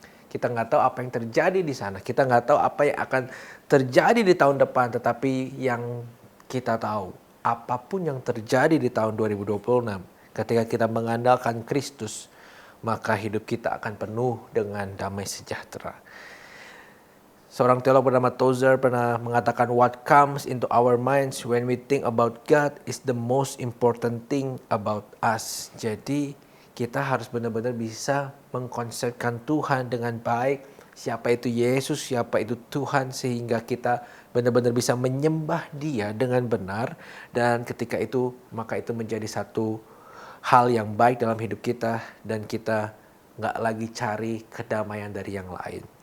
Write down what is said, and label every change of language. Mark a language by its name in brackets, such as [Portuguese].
[Indonesian] Kita nggak tahu apa yang terjadi di sana. Kita nggak tahu apa yang akan terjadi di tahun depan. Tetapi yang kita tahu, apapun yang terjadi di tahun 2026, ketika kita mengandalkan Kristus, maka hidup kita akan penuh dengan damai sejahtera. Seorang teolog bernama Tozer pernah mengatakan, [English] what comes into our minds when we think about God is the most important thing about us. [Indonesian] Jadi kita harus benar-benar bisa mengkonsepkan Tuhan dengan baik. Siapa itu Yesus, siapa itu Tuhan, sehingga kita benar-benar bisa menyembah Dia dengan benar. Dan ketika itu, maka itu menjadi satu hal yang baik dalam hidup kita, dan kita nggak lagi cari kedamaian dari yang lain.